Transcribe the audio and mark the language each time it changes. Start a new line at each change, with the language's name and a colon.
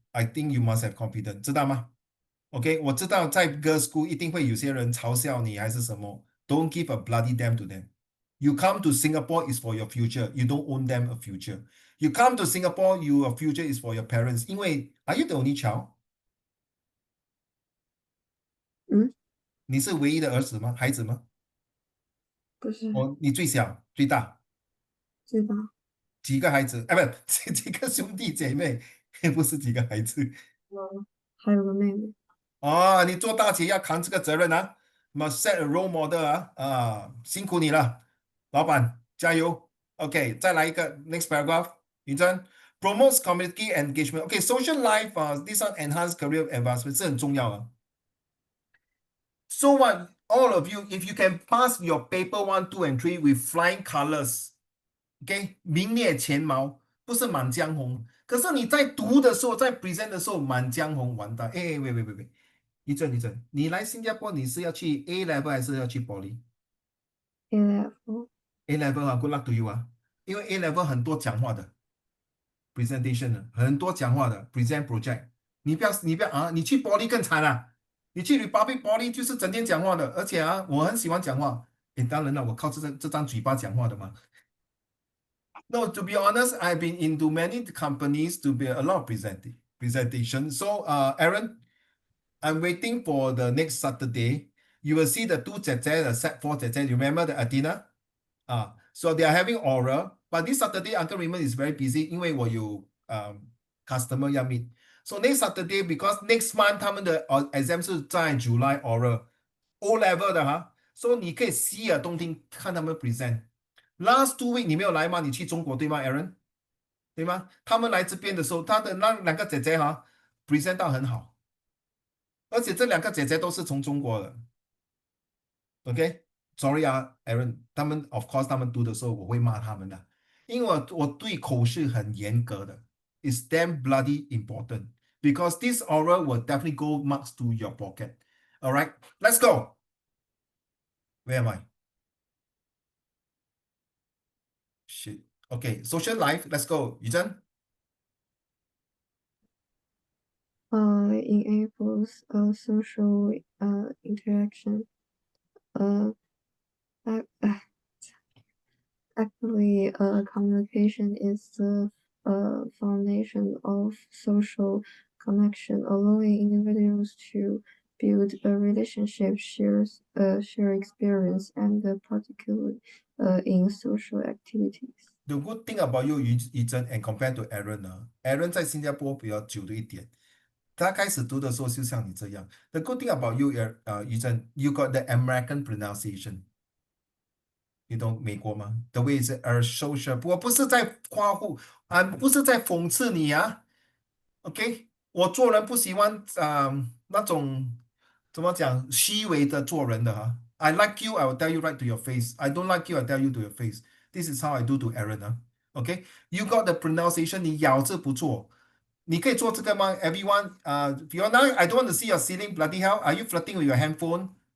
English: I think you must have confidence，知道吗？
Chinese: OK，我知道在 girls school 一定会有些人嘲笑你还是什么。
English: Don't give a bloody damn to them. You come to Singapore is for your future. You don't own them a future. You come to Singapore, your future is for your parents. 因为 Are you the only child？嗯，
Chinese: 你是唯一的儿子吗？孩子吗？不是。你最小最大？最大。几个孩子？哎，不，几个兄弟姐妹？不是几个孩子。还有个妹妹。哦，你做大姐要扛这个责任啊， must set a role model 辛苦你了，老板，加油。
English: OK，再来一个 next paragraph，宇珍 promotes community engagement。 OK，social life this one enhance career advancement 是很重要啊。 So what, all of you, if you can pass your paper 1, 2 and 3 with flying colors，OK，名列前茅，不是满江红。
Chinese: 可是你在读的时候，在 present 的时候，满江红完蛋。哎，喂，一阵，你来新加坡你是要去 A level 还是要去
English: A level。
Chinese: Poly？A level 啊， good luck to you 啊，因为 A level 很多讲话的 presentation 的，很多讲话的 present project。你不要啊，你去 Poly 更惨啊，你去 Republic Poly 就是整天讲话的，而且啊，我很喜欢讲话。当然了，我靠这张嘴巴讲话的嘛。
English: No, to be honest, I've been into many companies to be a lot of presentation. So, Aaron, I'm waiting for the next Saturday. You will see the two 姐姐, the set 4 姐姐. You remember the Athena? So they are having oral, but this Saturday Uncle Raymond is very busy 因为我有 customer 要 meet. So next Saturday, because next month 他们的 exam 是在 July oral O level 的哈, so 你可以洗耳动听看他们 present.
Chinese: Last 2 week 你没有来吗？你去中国对吗 ，Aaron？ 对吗？他们来这边的时候，他的那两个姐姐哈 present 到很好，而且这两个姐姐都是从中国的。 OK，sorry 啊，Aaron，他们 of course 他们读的时候我会骂他们的，因为我对口试很严格的。
English: It's damn bloody important because this oral will definitely go marks to your pocket. All right, let's go. Where am I? Shit. Okay, social life. Let's go. Yuzhen. Enables social interaction. Ac- Actually, communication is the foundation of social connection, allowing individuals to build a relationship, share experience, and particularly in social activities. The good thing about you, Yuzhen, and compared to Aaron 呢，Aaron 在新加坡比较久的一点。
Chinese: 他开始读的时候就像你这样。
English: The good thing about you, Yuzhen, you got the American pronunciation.
Chinese: 你懂美国吗？ The way is social，我不是在夸护，不是在讽刺你啊。 OK，我做人不喜欢那种怎么讲虚伪的做人的哈。
English: I like you, I will tell you right to your face. I don't like you, I tell you to your face. This is how I do to Aaron 啊。OK，you got the pronunciation，你咬字不错。
Chinese: 你可以做这个吗？ Everyone，Fiona, I don't want to see your ceiling.
English: Bloody hell, are you flirting with your handphone?